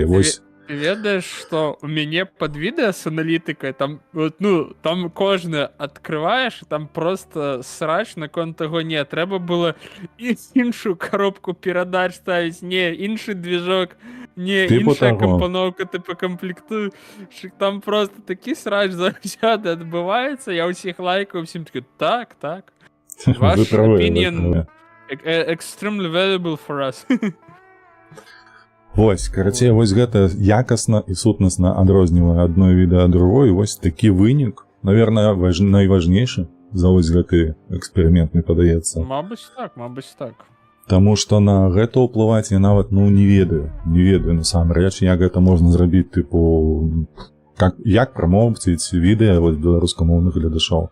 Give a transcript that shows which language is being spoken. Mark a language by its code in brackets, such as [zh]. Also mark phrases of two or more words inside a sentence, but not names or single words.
[be] Вось. Ведаеш, што у мяне пад відэа з аналітыкай, там, ну, там кожны адкрываеш, там просто срач наконт таго, не, трэба было іншую коробку перадач ставіць, не, іншы движок, Не, Типу іншая того. кампаноўка, типу, камплектую, що там просто такі срач заўсёды адбываецца, я ўсіх лайкаю, всім такі, так, Вы ваш правы, вы opinion правы. [en] extremely valuable for us. [be] Вось, карацей, вось гэта якасна і сутнасна адрознівае адно відэа ад другой, вось такі вынік, наверное, найважнейшы за вось гэты эксперымент, мне падаецца. Мабыць так. Таму што на гэта ўплываць я нават, не ведаю насамрэч, як гэта можна зрабіць, тыпу, як прамоўціць відэа вось беларускамоўных гледачоў.